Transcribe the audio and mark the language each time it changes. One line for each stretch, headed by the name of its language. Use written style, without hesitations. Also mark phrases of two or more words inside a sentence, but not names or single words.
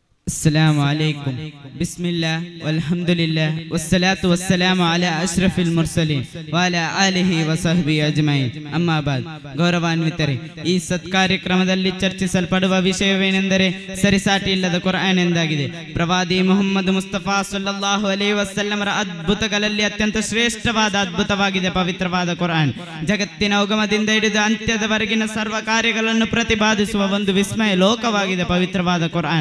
Arabic: السلام عليكم بسم الله والحمد لله والصلاة والسلام على أشرف المرسلين وعلى آله وصحبه أجمعين أما بعد
Kannada: ಗೌರವಾನ್ವಿತರೆ ಈ ಸತ್ಕಾರ್ಯಕ್ರಮದಲ್ಲಿ ಚರ್ಚಿಸಲ್ಪಡುವ ವಿಷಯವೇನೆಂದರೆ ಸರಿಸಾಟಿ ಇಲ್ಲದ ಕುರ್ಆನ್ ಎಂದಾಗಿದೆ. ಪ್ರವಾದಿ ಮುಹಮ್ಮದ್ ಮುಸ್ತಫಾ
Arabic: صلى الله عليه وسلم
Kannada: ಅದ್ಭುತಗಳಲ್ಲಿ ಅತ್ಯಂತ ಶ್ರೇಷ್ಠವಾದ ಅದ್ಭುತವಾಗಿದೆ ಪವಿತ್ರವಾದ ಕುರ್ಆನ್. ಜಗತ್ತಿನ ಉಗಮದಿಂದ ಹಿಡಿದು ಅಂತ್ಯದವರೆಗಿನ ಸರ್ವ ಕಾರ್ಯಗಳನ್ನು ಪ್ರತಿಪಾದಿಸುವ ಒಂದು ವಿಸ್ಮಯ ಲೋಕವಾಗಿದೆ ಪವಿತ್ರವಾದ ಕುರ್ಆನ್.